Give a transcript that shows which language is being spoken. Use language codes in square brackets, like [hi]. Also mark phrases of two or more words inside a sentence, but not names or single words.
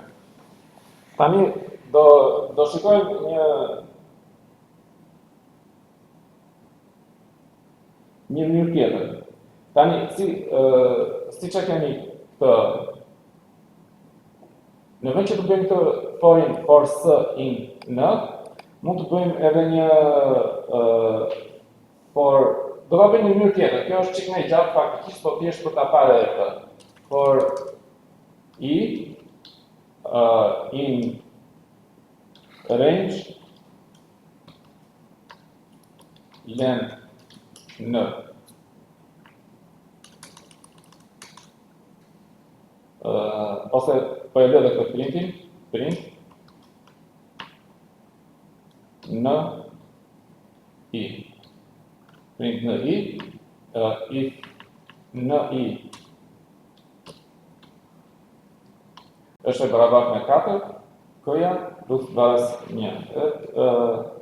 [sq] Tani do shikojmë një mënyrë tjetër. Tani siç e kemi këtë në vend që të bëjmë këtë [en] for s in n, [sq] mund të bëjmë edhe një do ta bëjmë një mënyrë tjetër. Kjo është çik më e gjatë faktikisht, po thjesht për ta parë edhe këtë. [en] For I in range length n. [sq] ose po e lë edhe këtë printin, print në i. Print në i, if në i është e barabartë me 4, k-ja plus baraz 1.